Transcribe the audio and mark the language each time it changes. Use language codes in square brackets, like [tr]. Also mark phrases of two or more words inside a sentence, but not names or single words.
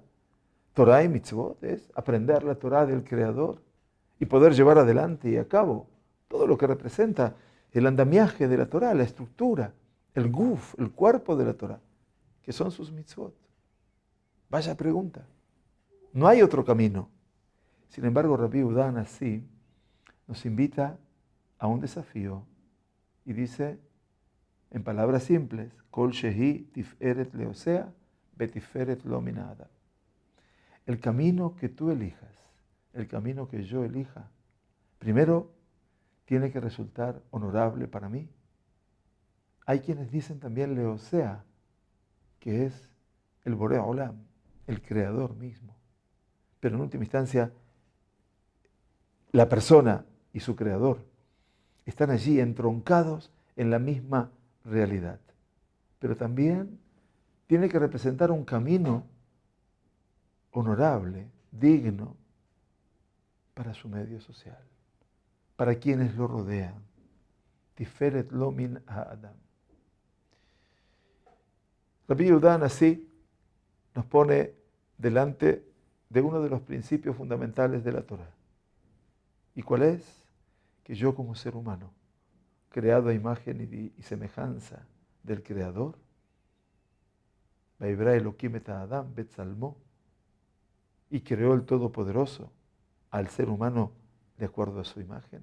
[es] Torah y mitzvot es aprender la Torah del Creador y poder llevar adelante y a cabo todo lo que representa el andamiaje de la Torah, la estructura, el guf, el cuerpo de la Torah, que son sus mitzvot. Vaya pregunta. No hay otro camino. Sin embargo, Rabbi Yehuda Hanasí nos invita a un desafío y dice, en palabras simples, [he] כל שהיא תפארת לעושיה בתפארת לו מן אדם. [es] El camino que tú elijas, el camino que yo elija, primero tiene que resultar honorable para mí. Hay quienes dicen también leosea, que es el [he] בורא עולם, [es] el creador mismo. Pero en última instancia, la persona y su creador están allí entroncados en la misma realidad. Pero también tiene que representar un camino honorable, digno, para su medio social, para quienes lo rodean. [he] תפארת לו מן האדם. [es] Rabbi Yehuda Hanasí nos pone delante de uno de los principios fundamentales de la Torah. ¿Y cuál es? Que yo como ser humano, creado a imagen y semejanza del Creador, [he] ויברא אלהים את אדם בצלמו, [es] y creó el Todopoderoso al ser humano de acuerdo a su imagen.